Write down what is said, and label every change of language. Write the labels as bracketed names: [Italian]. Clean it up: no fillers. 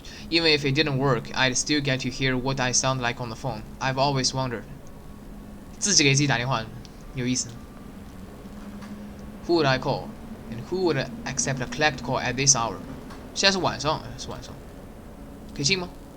[English] Even if it didn't work, I'd still get to hear what I sound like on the phone. I've always wondered. [Chinese] 自己给自己打电话，有意思。 [English] Who would I call? And who would accept a collect call at this hour? [Chinese] 现在是晚上，是晚上，可以进吗？